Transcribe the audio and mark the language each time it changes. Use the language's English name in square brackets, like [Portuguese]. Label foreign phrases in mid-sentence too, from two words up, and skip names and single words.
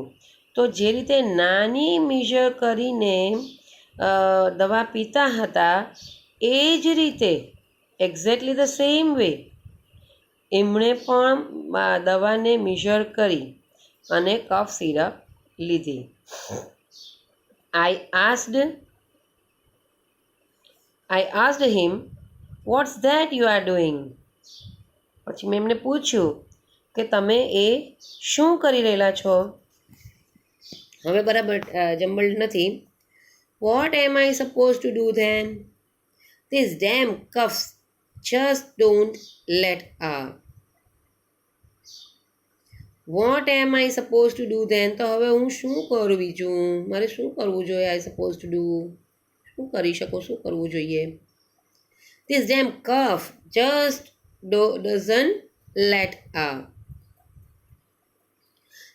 [Gujarati] તો જે રીતે નાની મિઝર કરીને દવા પીતા હતા, એ જ રીતે [English] exactly the same way [Gujarati] એમણે પણ દવાને મિઝર કરી અને કફ સિરપ લીધી. [English] I asked him, what's that you are doing? [Gujarati] પછી મેં એમને પૂછ્યું કે તમે એ શું કરી રહેલા છો? હવે બરાબર જમ્બલ્ડ નથી. [English] What am I supposed to do then? These damn cuffs just don't let up. What am I supposed to do then? [Gujarati] તો હવે હું શું કરું? બીજું મારે શું કરવું જોઈએ? [English] I suppose to do, [Gujarati] શું કરી શકો, શું કરવું જોઈએ? [English] This damn cuff just doesn't let up.